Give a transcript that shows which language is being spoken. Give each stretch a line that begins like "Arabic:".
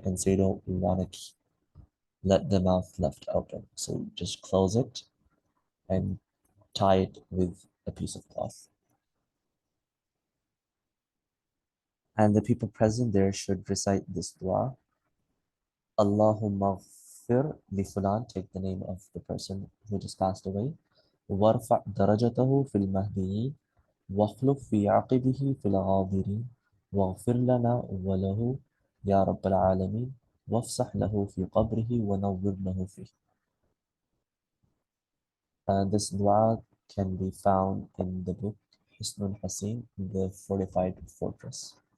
English: And so you don't want to let the mouth left open. So just close it and tie it with a piece of cloth. And the people present there should recite this dua.
Arabic: Allahumma ghfir li fulan,
English: take the name of the person who just passed away.
Arabic: وارفع درجته في المهديين واخلف في عقبه في الغابرين واغفر لنا وله يا رب العالمين وافسح له في قبره ونور له فيه.
English: This dua can be found in the book Hisnul Hasin, the fortified fortress.